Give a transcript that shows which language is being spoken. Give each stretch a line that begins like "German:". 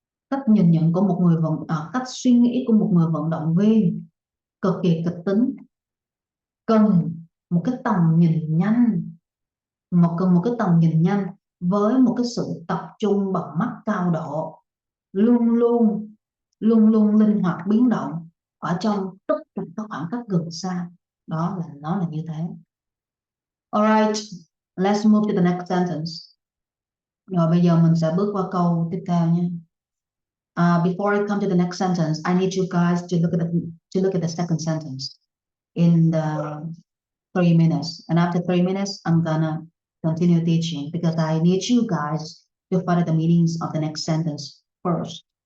Vietnamese: Cách nhìn nhận của một người cách suy nghĩ của một người vận động viên cực kỳ kịch tính, cần một cái tầm nhìn nhanh, cần một cái tầm nhìn nhanh với một cái sự tập trung bằng mắt cao độ, luôn luôn linh hoạt biến động ở trong tất cả các khoảng cách gần xa. Đó là nó là như thế.
English: Alright, let's move to the next sentence.
Vietnamese: Rồi bây giờ mình sẽ bước qua câu tiếp theo nhé.
English: Before I come to the next sentence, I need you guys to look at the second sentence in the 3 minutes. And after 3 minutes, I'm gonna continue teaching because I need you guys to follow the meanings of the next sentence first.